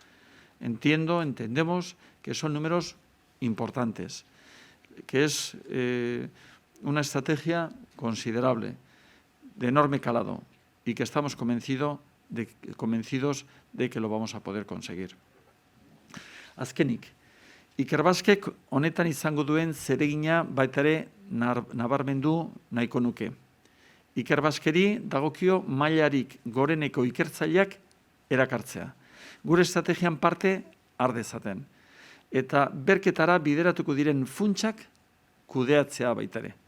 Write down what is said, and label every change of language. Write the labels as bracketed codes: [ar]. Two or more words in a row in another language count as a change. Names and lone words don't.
[es] Entendemos que son números importantes, que es una estrategia considerable, de enorme calado, y que estamos convencidos de que lo vamos a poder conseguir. [eu] Azkenik, Ikerbasquek honetan izango duen zeregina baita ere nabarmendu nahiko nuke. Ikerbasqueri dagokio mailarik goreneko ikertzaileak erakartzea. Gure estrategian parte har dezaten. Eta berketara bideratuko diren funtsak kudeatzea baita ere.